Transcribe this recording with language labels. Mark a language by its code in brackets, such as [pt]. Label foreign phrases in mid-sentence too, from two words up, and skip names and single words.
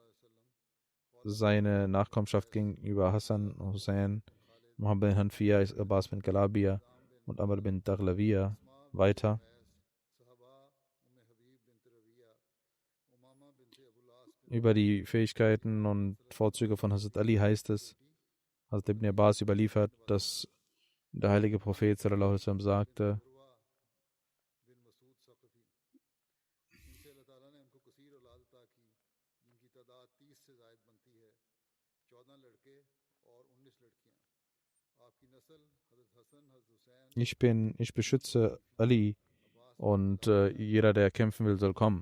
[de] Seine Nachkommenschaft ging über Hassan, Hussein, Muhammad bin Hanfiya, Abbas bin Galabia und Amr bin Daghlawiya weiter. Über die Fähigkeiten und Vorzüge von Hazrat Ali heißt es, Hazrat Ibn Abbas überliefert, dass der heilige Prophet [ar] صلى الله عليه وسلم [de] sagte, ich beschütze Ali und jeder, der kämpfen will, soll kommen.